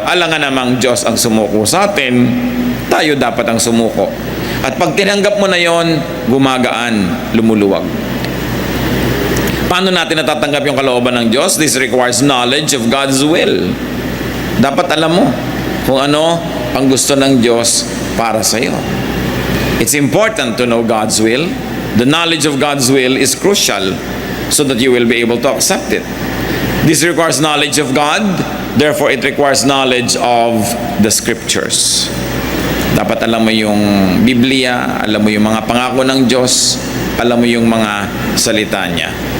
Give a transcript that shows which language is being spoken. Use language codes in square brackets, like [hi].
[tl] Alangan namang Diyos ang sumuko sa atin, tayo dapat ang sumuko. At pag tinanggap mo na yon, gumagaan, lumuluwag. Paano natin natatanggap yung kalooban ng Diyos? [en] This requires knowledge of God's will. [tl] Dapat alam mo kung ano ang gusto ng Diyos para sa iyo. [en] It's important to know God's will. The knowledge of God's will is crucial so that you will be able to accept it. This requires knowledge of God, therefore it requires knowledge of the Scriptures. [tl] Dapat alam mo yung Biblia, alam mo yung mga pangako ng Diyos, alam mo yung mga salita niya.